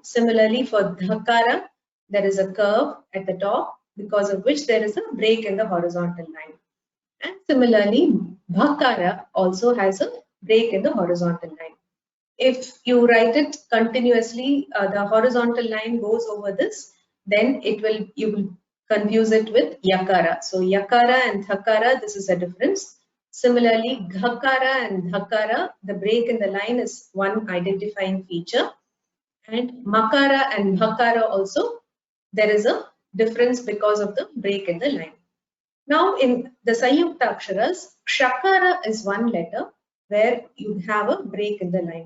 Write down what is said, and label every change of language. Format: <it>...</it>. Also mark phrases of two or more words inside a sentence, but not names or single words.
<en>Similarly, for dhakara, there is a curve at the top, because of which there is a break in the horizontal line. And similarly, bhakara also has a break in the horizontal line. If you write it continuously, the horizontal line goes over this, then you will confuse it with yakara. So yakara and dhakara, this is a difference. Similarly, ghakara and dhakara, the break in the line is one identifying feature. And makara and bhakara also, there is a difference because of the break in the line. Now in the</en> <sa>Sanyukta Aksharas,</sa> <en>Kshakara is one letter where you have a break in the line.</en>